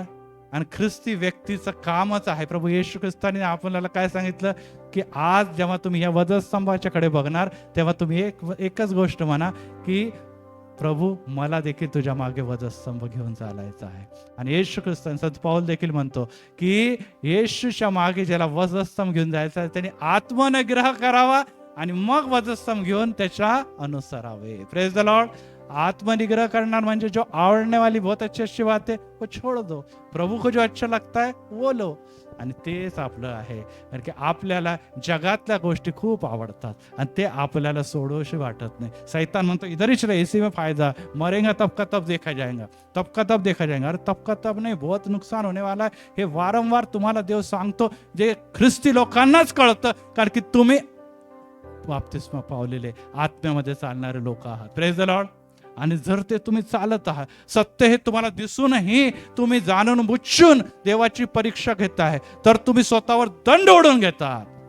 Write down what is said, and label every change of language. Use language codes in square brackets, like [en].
[mr] आणि ख्रिस्ती व्यक्तीचं कामच आहे. प्रभू येशू ख्रिस्ताने आपल्याला काय सांगितलं की आज जेव्हा तुम्ही या वधस्तंभाच्याकडे बघणार तेव्हा तुम्ही एकच गोष्ट म्हणा की प्रभू मला देखील तुझ्या मागे वधस्तंभ घेऊन चालायचं आहे. आणि येशू ख्रिस्तान संत पौल देखील म्हणतो की येशूच्या मागे ज्याला वधस्तंभ घेऊन जायचं आहे त्याने आत्मनिग्रह करावा आणि मग वधस्तंभ घेऊन त्याच्या अनुसरावे. [en] Praise the Lord. [mr] आत्मनिग्रह करणार म्हणजे [hi] जो आवडने वाली बहुत अच्छी बात है वो छोड़ दो, प्रभू को जो अच्छा लगता है वो लो. [mr] आणि तेच आपलं आहे. कारण की आपल्याला जगातल्या गोष्टी खूप आवडतात आणि ते आपल्याला सोडूशी वाटत नाही. शैतान म्हणतो [hi] इधर ही चलो, इसी में फायदा, मरेंगा तब का तब देखा जाएगा, तब का तब देखा जाएगा. अरे तब का तब नाही, बहुत नुकसान होने वाला है. [mr] हे वारंवार तुम्हाला देव सांगतो, जे ख्रिस्ती लोकांनाच कळतं, कारण की तुम्ही बाप्तिस्मा पावलेले आत्म्यामध्ये चालणारे लोक आहात. Praise the Lord. आणि जर ते तुम्ही चालत आहात, सत्य हे तुम्हाला दिसूनही तुम्ही जाणून बुच्छून देवाची परीक्षा घेताय, तर तुम्ही स्वतःवर दंड ओढून घेतात.